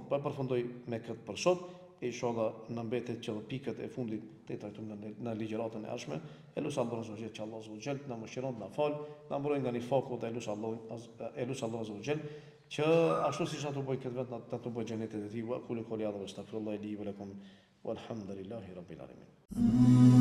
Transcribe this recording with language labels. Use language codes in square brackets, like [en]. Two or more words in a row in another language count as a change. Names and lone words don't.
[sq] Po përfundoj me këtë për sot. Inshallah na mbetet që pikët e fundit të trajtojmë në ligjëratën e ardhshme. Elus [ar] الله عز وجل, [sq] që [ar] الله عز وجل [sq] na mëshiron, na fal, na mbrojë nga nifaku dhe elus [ar] الله عز وجل [sq] që ashtu siç ato bëj këtë vetë na të bëj xhenetet e tij. [ar] وأقول قولي هذا وأستغفر الله لي ولكم والحمد لله رب العالمين.